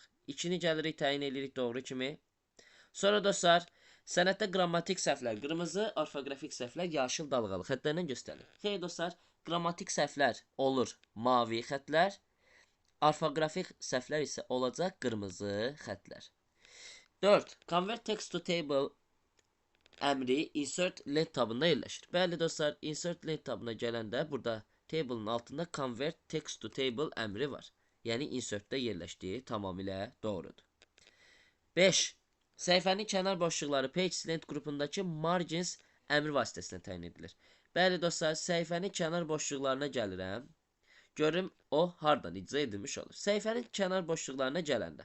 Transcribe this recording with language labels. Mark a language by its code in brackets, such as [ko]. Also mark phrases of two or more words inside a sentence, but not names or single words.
[az] 2-ni gəlirik, təyin edirik doğru kimi. Sonra dostlar, sənətdə qrammatik səhvlər qırmızı, orfoqrafik səhvlər yaşıl dalğalı xətlərlə göstərilir. Xeyr dostlar, qrammatik səhvlər olur mavi xətlər, orfoqrafik səhvlər isə olacaq qırmızı xətlər. 4. [en] Convert text to table [az] əmri insert lent tabında yerləşir. Bəli dostlar, insert lent tabına gələndə burada table'ın altında [en] convert text to table [az] əmri var. Yəni insertdə yerləşdiyi tamamilə doğrudur. 5. Səhifənin kənar boşluqları [en] page length [az] qrupundakı margins əmri vasitəsilə təyin edilir. Bəli dostlar, səhifənin kənar boşluqlarına gəlirəm. Görüm o hardan icra edilmiş olur. Səhifənin kənar boşluqlarına gələndə.